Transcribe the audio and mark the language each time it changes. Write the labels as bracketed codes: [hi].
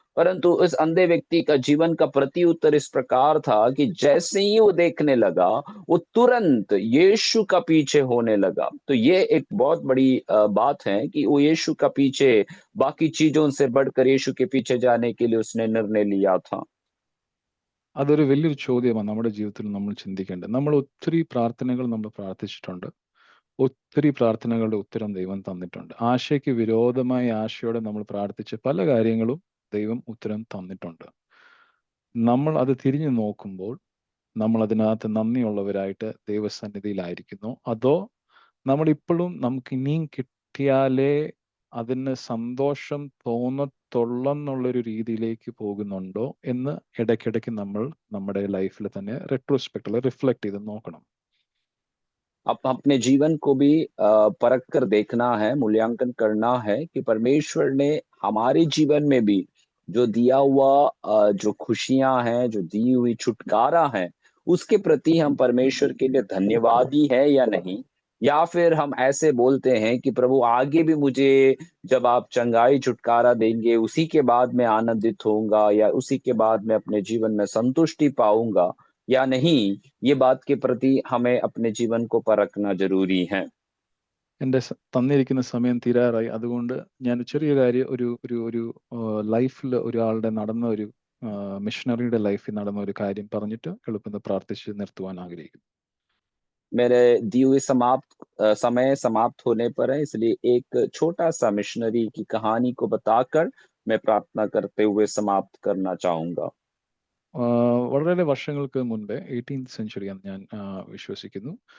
[hi] परंतु इस अंधे व्यक्ति का जीवन का प्रत्युत्तर इस प्रकार था कि जैसे ही वो देखने लगा, वो तुरंत यीशु का पीछे होने लगा। तो ये एक बहुत बड़ी बात है कि वो यीशु का पीछे, बाकी चीज़ों से बढ़कर यीशु के पीछे जाने के लिए उसने निर्णय लिया था। [ml] അതൊരു വലിയൊരു ചോദ്യമാണ് നമ്മുടെ ജീവിതത്തിൽ നമ്മൾ ചിന്തിക്കേണ്ടത്. നമ്മൾ ഒത്തിരി പ്രാർത്ഥനകൾ നമ്മൾ പ്രാർത്ഥിച്ചിട്ടുണ്ട്. ഒത്തിരി പ്രാർത്ഥനകളുടെ ഉത്തരം ദൈവം തന്നിട്ടുണ്ട്. ആശയ്ക്ക് വിരോധമായി ആശയോടെ നമ്മൾ പ്രാർത്ഥിച്ച പല കാര്യങ്ങളും ദൈവം ഉത്തരം തന്നിട്ടുണ്ട്. നമ്മൾ അത് തിരിഞ്ഞു നോക്കുമ്പോൾ നമ്മൾ അതിനകത്ത് നന്ദിയുള്ളവരായിട്ട് ദൈവസന്നിധിയിലായിരിക്കുന്നോ, അതോ നമ്മൾ ഇപ്പോഴും നമുക്ക് ഇനിയും കിട്ടിയാലേ അതിന് സന്തോഷം തോന്നത്തുള്ളെന്നുള്ളൊരു രീതിയിലേക്ക് പോകുന്നുണ്ടോ എന്ന് ഇടയ്ക്കിടയ്ക്ക് നമ്മൾ നമ്മുടെ ലൈഫിൽ തന്നെ റെട്രോസ്പെക്റ്റിൽ റിഫ്ലക്ട് ചെയ്ത് നോക്കണം. [hi] अपने जीवन को भी परख कर देखना है, मूल्यांकन करना है कि परमेश्वर ने हमारे जीवन में भी जो दिया हुआ जो खुशियाँ हैं, जो दी हुई छुटकारा है, उसके प्रति हम परमेश्वर के लिए धन्यवादी हैं या नहीं? या फिर हम ऐसे बोलते हैं कि प्रभु आगे भी मुझे जब आप चंगाई छुटकारा देंगे, उसी के बाद मैं आनंदित होऊँगा, या उसी के बाद मैं अपने जीवन में संतुष्टि पाऊँगा या नहीं? ये बात के प्रति हमें अपने जीवन को परखना ज़रूरी है। [ml] എൻ്റെ തന്നിരിക്കുന്ന സമയം തീരാറായി. അതുകൊണ്ട് ഞാൻ ചെറിയ കാര്യം ഒരു ഒരു ഒരു ലൈഫിൽ ഒരാളുടെ നടന്ന ഒരു മിഷണറിയുടെ ലൈഫിൽ നടന്ന ഒരു കാര്യം പറഞ്ഞിട്ട് എളുപ്പം പ്രാർത്ഥിച്ച് നിർത്തുവാൻ ആഗ്രഹിക്കുന്നു. [hi] मेरे दिए हुए समय समाप्त होने पर है, इसलिए एक छोटा-सा मिशनरी की कहानी को बताकर मैं प्रार्थना करते हुए समाप्त करना चाहूँगा। [ml] വളരെ വർഷങ്ങൾക്ക് മുൻപേ 18th സെഞ്ചുറിയാന്ന് ഞാൻ വിശ്വസിക്കുന്നു.